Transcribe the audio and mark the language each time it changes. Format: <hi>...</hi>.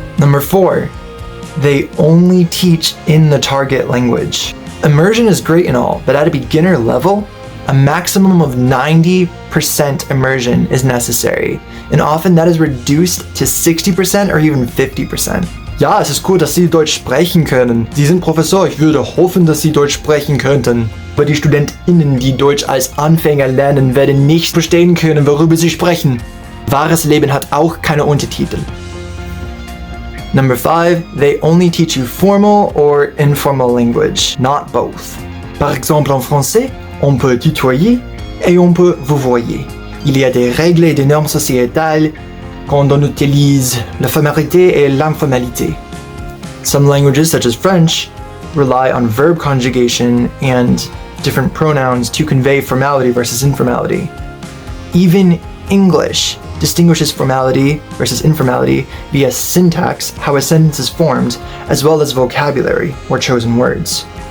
<en>Number 4, they only teach in the target language. Immersion is great and all, but at a beginner level, a maximum of 90% immersion is necessary, and often that is reduced to 60% or even 50%.</en> <de>Ja, es ist gut, dass Sie Deutsch sprechen können. Sie sind Professor, ich würde hoffen, dass Sie Deutsch sprechen könnten. Aber die StudentInnen, die Deutsch als Anfänger lernen, werden nicht verstehen können, worüber Sie sprechen. Wahres Leben hat auch keine Untertitel.</de> <en>Number 5, they only teach you formal or informal language, not both.</en> <fr>Par exemple, en français, on peut tutoyer et on peut vous voyer. Il y a des règles et des normes sociétales quand on utilise la formalité et l'informalité.</fr> <en>Some languages, such as French, rely on verb conjugation and different pronouns to convey formality versus informality. Even English distinguishes formality versus informality via syntax, how a sentence is formed, as well as vocabulary, or chosen words.</en>